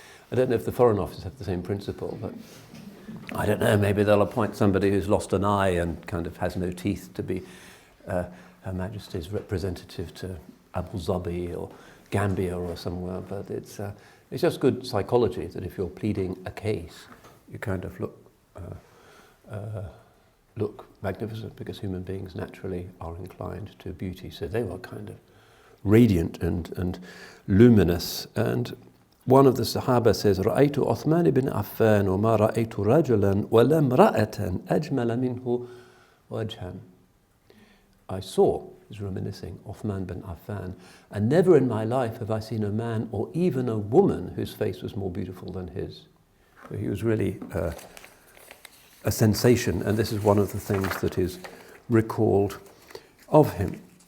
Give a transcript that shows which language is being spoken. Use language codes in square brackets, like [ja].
[en] I don't know if the Foreign Office have the same principle, but I don't know, maybe they'll appoint somebody who's lost an eye and kind of has no teeth to be Her Majesty's representative to Abu Dhabi or Gambia or somewhere, but it's just good psychology that if you're pleading a case, you kind of look magnificent, because human beings naturally are inclined to beauty. So they were kind of radiant and luminous. And one of the Sahaba says, [ar] رأيت عثمان بن عفان وما رأيت رجلا ولا امرأة أجمل منه وجها. [en] I saw, he's reminiscing, Uthman bin Affan, and never in my life have I seen a man or even a woman whose face was more beautiful than his. So he was really a sensation, and this is one of the things that is recalled of him.